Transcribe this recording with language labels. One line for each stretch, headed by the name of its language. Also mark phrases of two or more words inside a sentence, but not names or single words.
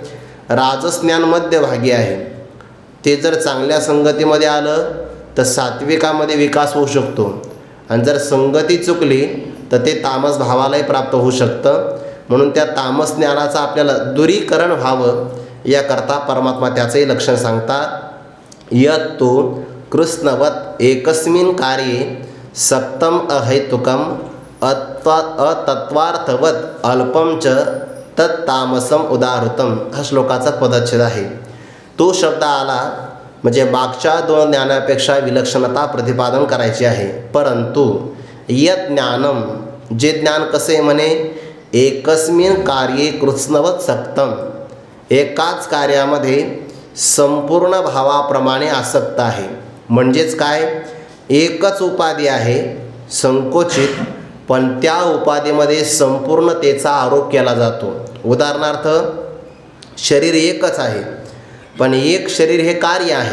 Marathi: राजस ज्ञान मध्यभागी आहे. ते जर चांगल्या संगतीमध्ये आलं तर सात्विकामध्ये विकास होऊ शकतो. आणि जर संगती चुकली तर ते तामस भावालाही प्राप्त होऊ शकतं. म्हणून त्या तामस ज्ञानाचं आपल्याला दूरीकरण व्हावं याकरता परमात्मा त्याचंही लक्षण सांगतात.
Sanskrit: यत्तु कृष्णवत एकस्मिन् कार्ये सक्तम अहेतुकम अतत्वार्थवत अल्पम च तत्तामसम उदाहृतम.
Marathi: हा श्लोकाचा पदच्छेद आहे. तो शब्द आला म्हणजे मागच्या 2 ज्ञानापेक्षा विलक्षणता प्रतिपादन करायची आहे.
Sanskrit: परंतु यत् ज्ञानम,
Marathi: जे ज्ञान कसे म्हणे,
Sanskrit: एकस्मिन् कार्ये कृत्स्नवत सक्तम,
Marathi: एकाच कार्यामध्ये संपूर्ण भावाप्रमाणे आसक्त आहे. म्हणजेच काय, एकच उपाधी आहे संकोचित, पण त्या उपाधीमध्ये संपूर्णतेचा आरोप केला जातो. उदाहरणार्थ, शरीर एकच आहे, पण एक शरीर हे कार्य आहे.